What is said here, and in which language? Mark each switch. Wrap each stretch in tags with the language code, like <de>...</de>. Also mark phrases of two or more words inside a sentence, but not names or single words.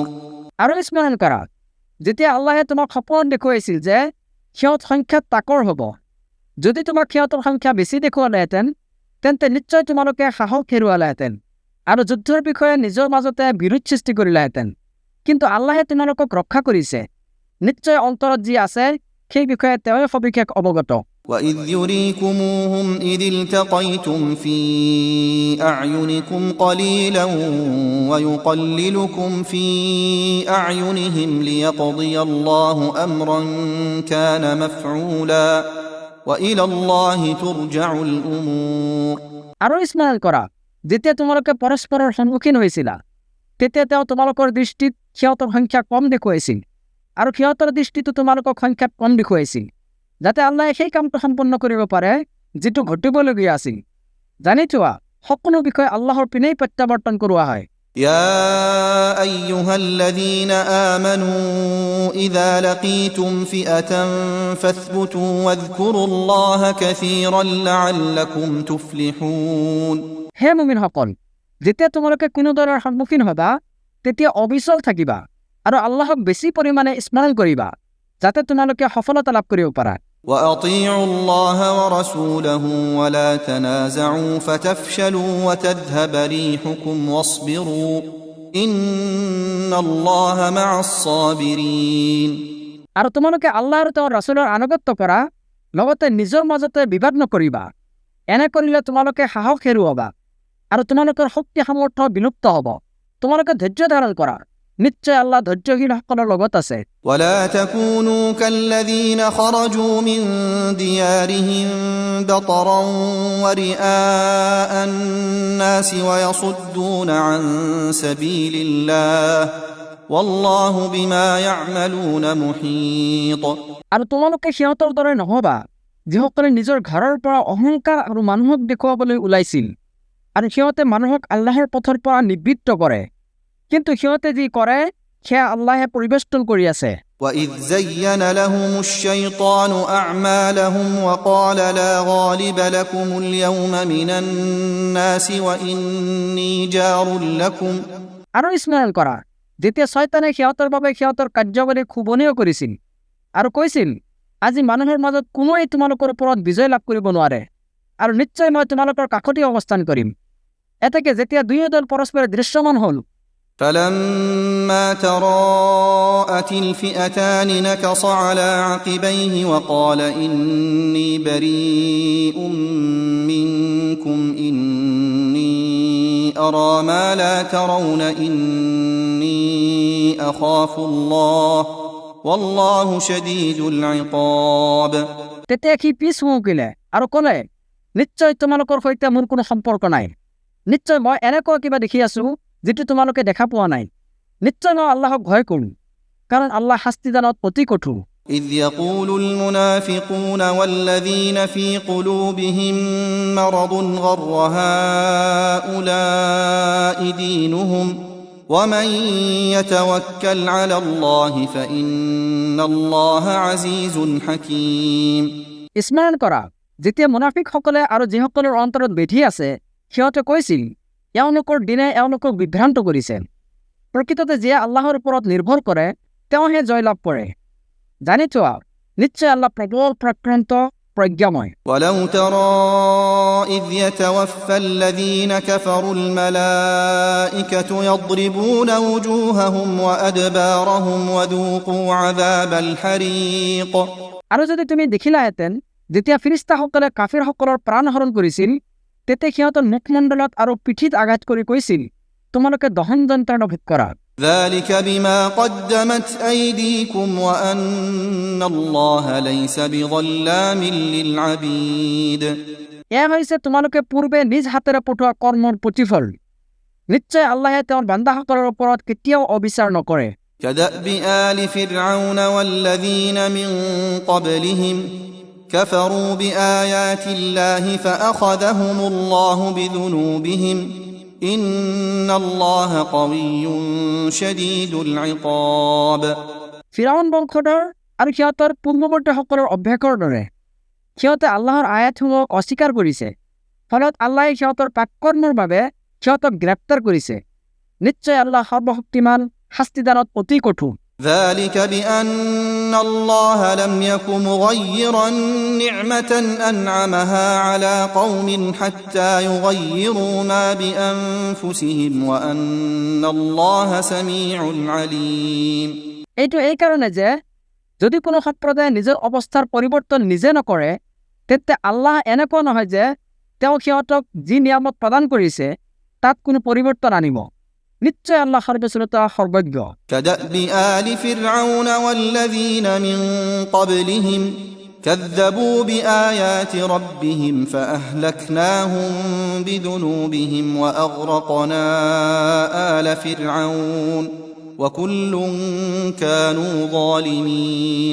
<as>আৰু স্মৰণ কৰা যেতিয়া আল্লাহে তোমাক সপোন দেখুৱাইছিল যে সিহঁত সংখ্যাত তাকৰ হ'ব যদি তোমাক সিহঁতৰ সংখ্যা বেছি দেখুৱালেহেঁতেন তেন্তে নিশ্চয় তোমালোকে সাহস হেৰুৱালেহেঁতেন আৰু যুদ্ধৰ বিষয়ে নিজৰ মাজতে বিৰোধ সৃষ্টি কৰিলাহেঁতেন কিন্তু আল্লাহে তোমালোকক ৰক্ষা কৰিছে নিশ্চয় অন্তৰত যি আছে সেই বিষয়ে তেওঁৱে সবিশেষ অৱগত</as> <ar>وَإِذْ يُرِيكُمُوهُمْ إِذِ الْتَقَيْتُمْ فِي أَعْيُنِكُمْ قَلِيلًا وَيُقَلِّلُكُمْ فِي أَعْيُنِهِمْ لِيَقْضِيَ اللَّهُ أَمْرًا كَانَ مَفْعُولًا وَإِلَى اللَّهِ تُرْجَعُ الْأُمُورُ</ar> <as>আৰু স্মৰণ কৰা যেতিয়া তোমালোকে পৰস্পৰৰ সন্মুখীন হৈছিলা তেতিয়া তেওঁ তোমালোকৰ দৃষ্টিত সিহঁতৰ সংখ্যা কম দেখুৱাইছিল আৰু সিহঁতৰ দৃষ্টিতো তোমালোকক সংখ্যাত কম দেখুৱাইছিল যাতে আল্লাহে সেই কামটো সম্পন্ন কৰিব পাৰে যিটো ঘটিবলগীয়া আছিল জানি থোৱা সকলো বিষয় আল্লাহৰ পিনেই প্ৰত্যাৱৰ্তন কৰোৱা হয়</as> <ar>يا أيها الذين آمنوا إذا لقيتم فئة فاثبتوا واذكروا الله كثيرا لعلكم تفلحون</ar> <as>হে মুমিনসকল যেতিয়া তোমালোকে কোনো দলৰ সন্মুখীন হ'বা তেতিয়া অবিচল থাকিবা আৰু আল্লাহক বেছি পৰিমাণে স্মৰণ কৰিবা যাতে তোমালোকে সফলতা লাভ কৰিব পাৰা</as> <ar>وأطيعوا الله ورسوله ولا تنازعوا فتفشلوا وتذهب ريحكم واصبروا إن الله مع الصابرين</ar> <as>আৰু তোমালোকে আল্লাহ আৰু তেওঁৰ ৰাসূলৰ আনুগত্য কৰা লগতে নিজৰ মাজতে বিবাদ নকৰিবা এনে কৰিলে তোমালোকে সাহস হেৰুৱাবা আৰু তোমালোকৰ শক্তি সামৰ্থ্য বিলুপ্ত হ'ব তোমালোকে ধৈৰ্য ধাৰণ কৰা নিশ্চয় আল্লাহ ধৈৰ্যশীলসকলৰ লগত আছে</as> <ar>ولا تكونوا كالذين خرجوا من ديارهم بطرا ورئاء الناس ويصدون عن سبيل الله والله بما يعملون محيط</ar> <as>আৰু তোমালোকে সিহঁতৰ দৰে নহবা যিসকলে নিজৰ ঘৰৰ পৰা অহংকাৰ আৰু মানুহক দেখুৱাবলৈ ওলাইছিল আৰু সিহঁতে মানুহক আল্লাহৰ পথৰ পৰা নিবৃত্ত কৰে কিন্তু সিহঁতে যি কৰে সেয়া আল্লাহে পৰিবেষ্টন কৰি আছে</as> <ar>وَإِذْ زَيَّنَ لَهُمُ الشَّيْطَانُ أَعْمَالَهُمْ وَقَالَ لَا غَالِبَ لَكُمُ الْيَوْمَ مِنَ النَّاسِ وَإِنِّي جَارٌ لَكُمْ</ar> <as>আৰু স্মৰণ কৰা যেতিয়া শয়তানে সিহঁতৰ বাবে সিহঁতৰ কাৰ্যাৱলী খুবনীয় কৰিছিল আৰু কৈছিল আজি মানুহৰ মাজত কোনোৱে তোমালোকৰ ওপৰত বিজয় লাভ কৰিব নোৱাৰে আৰু নিশ্চয় মই তোমালোকৰ কাষতে অৱস্থান কৰিম এতেকে যেতিয়া দুয়ো দল পৰস্পৰে দৃশ্যমান হ'ল</as> <ar>فلما تراءت الفئتان نكص على عقبيه وقال إني بريء منكم إني أرى ما لا ترون إني أخاف الله والله شديد العقاب</ar> <as>তেতিয়া সি পিছ হুকিলে আৰু ক'লে নিশ্চয় তোমালোকৰ সৈতে মোৰ কোনো সম্পৰ্ক নাই নিশ্চয় মই এনেকুৱা কিবা দেখি আছো যেটো তোমালোকে দেখা পোৱা নাই নিশ্চয় মই আল্লাহক ভয় কৰোঁ কাৰণ আল্লাহ শাস্তিদানত অতি কঠোৰ</as> <ar>إذ يقول المنافقون والذين في قلوبهم مرض غر هؤلاء دينهم ومن يتوكل على الله فإن الله عزيز حكيم।</ar> <as>স্মৰণ কৰা, যেতিয়া মুনাফিকসকলে আৰু যিসকলৰ অন্তৰত বেধি আছে সিহঁতে কৈছিল এওঁলোকৰ দিনে এওঁলোকক বিভ্ৰান্ত কৰিছে। প্ৰকৃততে যিয়ে আল্লাহৰ ওপৰত নিৰ্ভৰ কৰে তেওঁহে জয়লাভ কৰে। জানি থোৱা, নিশ্চয় আল্লাহ প্ৰবল প্ৰক্ৰান্ত প্ৰজ্ঞাময়।</as> <ar>ولو ترى إذ يتوفى الذين كفروا الملائكة يضربون وجوههم وأدبارهم وذوقوا عذاب الحريق।</ar> <as>আৰু যদি তুমি দেখিলাহেঁতেন যেতিয়া ফিৰিষ্টাসকলে কাফিৰসকলৰ প্ৰাণ হৰণ কৰিছিল তেতিয়া সিহঁতৰ মুখমণ্ডলত আৰু পিঠিত আঘাত কৰি কৈছিল তোমালোকে দহন যন্ত্ৰণা ভোগ কৰা।</as> <ar>ذلك بما قدمت أيديكم وأن الله ليس بظلام للعبيد।</ar> <as>এয়া হৈছে তোমালোকে পূৰ্বে নিজ হাতেৰে পঠোৱা কৰ্মৰ প্ৰতিফল। নিশ্চয় আল্লাহে তেওঁৰ বান্দাসকলৰ ওপৰত কেতিয়াও অবিচাৰ নকৰে।</as> <ar>كدأب آل فرعون والذين من قبلهم كفروا بآيات الله فأخذهم الله بذنوبهم إن الله قوي شديد العقاب।</ar> <as>ফিৰাউন বংশধৰ আৰু সিহঁতৰ পূৰ্বৱৰ্তীসকলৰ অভ্যাসৰ দৰে সিহঁতে আল্লাহৰ আয়াতসমূহক অস্বীকাৰ কৰিছে, ফলত আল্লাহে সিহঁতৰ পাপকৰ্মৰ বাবে সিহঁতক গ্ৰেপ্তাৰ কৰিছে। নিশ্চয় আল্লাহ সৰ্বশক্তিমান, শাস্তিদানত অতি কঠোৰ।</as> <ar>ذلك بأن الله لم يك مغيرا نعمة أنعمها على قوم حتى يغيروا ما بأنفسهم وأن الله سميع عليم।</ar> <as>এইটো এই কাৰণে যে যদি কোনো সম্প্ৰদায়ে নিজৰ অৱস্থাৰ পৰিৱৰ্তন নিজে নকৰে তেতিয়া আল্লাহ এনেকুৱা নহয় যে তেওঁ সিহঁতক যি নিয়ামত প্ৰদান কৰিছে তাত কোনো পৰিৱৰ্তন আনিব। নিশ্চয় আল্লাহ সৰ্বশ্ৰোতা, সৰ্বজ্ঞ।</as> <ar>كدأب آل فرعون والذين من قبلهم كذبوا بآيات ربهم فأهلكناهم بذنوبهم وأغرقنا آل فرعون وكل كانوا ظالمين।</ar>